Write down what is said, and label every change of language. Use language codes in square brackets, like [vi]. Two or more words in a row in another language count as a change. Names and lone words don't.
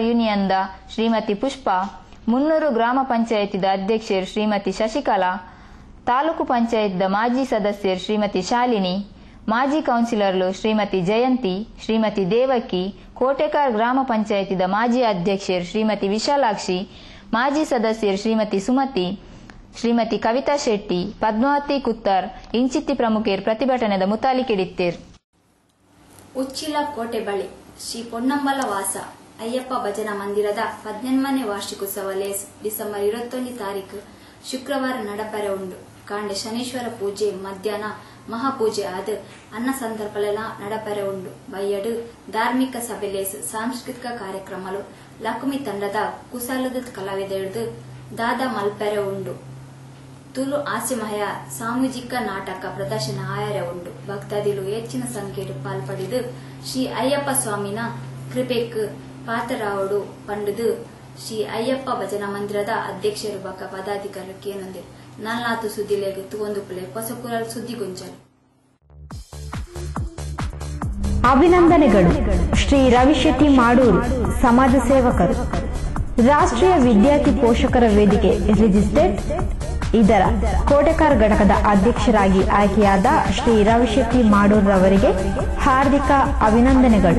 [tcy] ಯೂನಿಯನ್ದ ಶ್ರೀಮತಿ ಪುಷ್ಪಾ, ಮುನ್ನೂರು ಗ್ರಾಮ ಪಂಚಾಯತಿದ ಅಧ್ಯಕ್ಷರು ಶ್ರೀಮತಿ ಶಶಿಕಲಾ, ತಾಲೂಕು ಪಂಚಾಯತ್ದ ಮಾಜಿ ಸದಸ್ಯರು ಶ್ರೀಮತಿ ಶಾಲಿನಿ, ಮಾಜಿ ಕೌನ್ಸಿಲರ್ಲು ಶ್ರೀಮತಿ ಜಯಂತಿ, ಶ್ರೀಮತಿ ದೇವಕಿ, ಕೋಟೆಕಾರ್ ಗ್ರಾಮ ಪಂಚಾಯತಿದ ಮಾಜಿ ಅಧ್ಯಕ್ಷರು ಶ್ರೀಮತಿ ವಿಶಾಲಾಕ್ಷಿ, ಮಾಜಿ ಸದಸ್ಯರು ಶ್ರೀಮತಿ ಸುಮತಿ, ಶ್ರೀಮತಿ ಕವಿತಾ ಶೆಟ್ಟಿ, ಪದ್ಮಾವತಿ ಕುತ್ತರ್ ಇಂಚಿತ್ತಿ ಪ್ರಮುಖರು ಪ್ರತಿಭಟನೆದ ಮುತಾಲಿಕೆಡಿತ್ತೇರು. ಉಚ್ಚಿಲ ಕೋಟೆ ಬಳಿ ಶ್ರೀ ಪೊನ್ನಂಬಲ ವಾಸ ಅಯ್ಯಪ್ಪ ಭಜನಾ ಮಂದಿರದ 18ನೇ ವಾರ್ಷಿಕೋತ್ಸವ ಡಿಸೆಂಬರ್ 21 ತಾರೀಕು ಶುಕ್ರವಾರ ನಡಪರೆ ಉಂಡು. ಕಾಂಡೆ ಶನೀಶ್ವರ ಪೂಜೆ ಮಧ್ಯಾಹ್ನ ಮಹಾಪೂಜೆ ಆದ ಅನ್ನ ಸಂದರ್ಭಲೆಲ್ಲ ನಡಪರೆ ಉಂಡು. ಬಯ್ಯಡು ಧಾರ್ಮಿಕ ಸಭೆಲೇಸ್ ಸಾಂಸ್ಕೃತಿಕ ಕಾರ್ಯಕ್ರಮಗಳು ಲಕ್ಷ್ಮಿ ತಂಡದ ಕುಶಲದ ಕಲಾವಿದರದು ದಾದಾ ಮಲ್ಪೆರೆ ಉಂಡು. ತುಳು ಹಾಸ್ಯಮಯ ಸಾಮೂಹಿಕ ನಾಟಕ ಪ್ರದರ್ಶನ ಆಯರೆ ಉಂಡು. ಭಕ್ತಾದಿಗಳು ಹೆಚ್ಚಿನ ಸಂಖ್ಯೆಯಲ್ಲಿ ಪಾಲ್ಪಡಿದು ಶ್ರೀ ಅಯ್ಯಪ್ಪ ಸ್ವಾಮಿನ ಕೃಪೆಕ್ ಪಾತ್ರರಾವಡು ಪಂಡುದು ಶ್ರೀ ಅಯ್ಯಪ್ಪ ಭಜನಾ ಮಂದಿರದ ಅಧ್ಯಕ್ಷರು ಬಕ ಪದಾಧಿಕಾರಿ ಕೇನೊಂದೆ ನಲ್ಲಾತು ಸುದ್ದಿಲೆಗೆ ತುಗೊಂದು ಪುಲೆ ಹೊಸಕುರಲ್ ಸುದ್ದಿಗುಂಜಲ್. [kn] ಅಭಿನಂದನೆಗಳು. ಶ್ರೀ ರವಿಶೆಟ್ಟಿ ಮಾಡೂರು, ಸಮಾಜ ಸೇವಕರು, ರಾಷ್ಟ್ರೀಯ ವಿದ್ಯಾರ್ಥಿ ಪೋಷಕರ ವೇದಿಕೆ ರಿಜಿಸ್ಟರ್ಡ್. ಇದರ ಕೋಟೆಕಾರ್ ಘಟಕದ ಅಧ್ಯಕ್ಷರಾಗಿ ಆಯ್ಕೆಯಾದ ಶ್ರೀ ರವಿಶೆಟ್ಟಿ ಮಾಡೂರವರಿಗೆ ಹಾರ್ದಿಕ ಅಭಿನಂದನೆಗಳು.